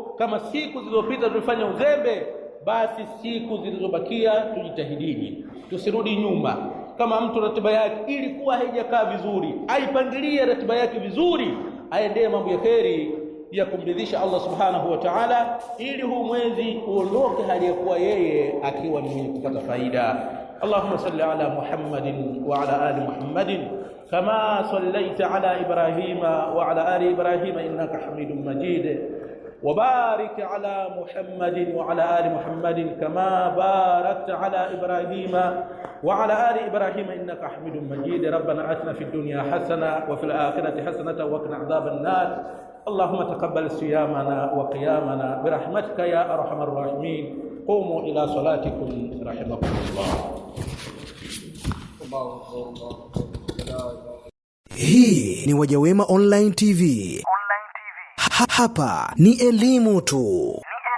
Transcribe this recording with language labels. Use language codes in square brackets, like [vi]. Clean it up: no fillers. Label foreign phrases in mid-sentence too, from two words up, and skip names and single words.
[sw] Kama siku zilizopita tulifanya uzembe, basi siku zilizobakia tujitahidini, tusirudi nyuma. Kama mtu ratiba yake ilikuwa haijakaa vizuri, aipangilie ratiba yake vizuri, aendee mambo ya kheri ya kumridhisha Allah [ar] سبحانه وتعالى, [sw] ili huu mwezi uondoke hali ya kuwa yeye akiwa ni mwenye kupata faida. [ar] اللهم صل على محمد وعلى آل محمد كما صليت على إبراهيم وعلى آل إبراهيم إنك حميد مجيد، وبارك على محمد وعلى آل محمد كما باركت على إبراهيم وعلى آل إبراهيم إنك حميد مجيد. ربنا آتنا في الدنيا حسنة وفي الآخرة حسنة وقنا عذاب النار. اللهم تقبل صيامنا وقيامنا برحمتك يا أرحم الراحمين. قوموا إلى صلاتكم رحمكم الله. [sw] Hii ni Wajawema Online TV. Hapa ni elimu tu.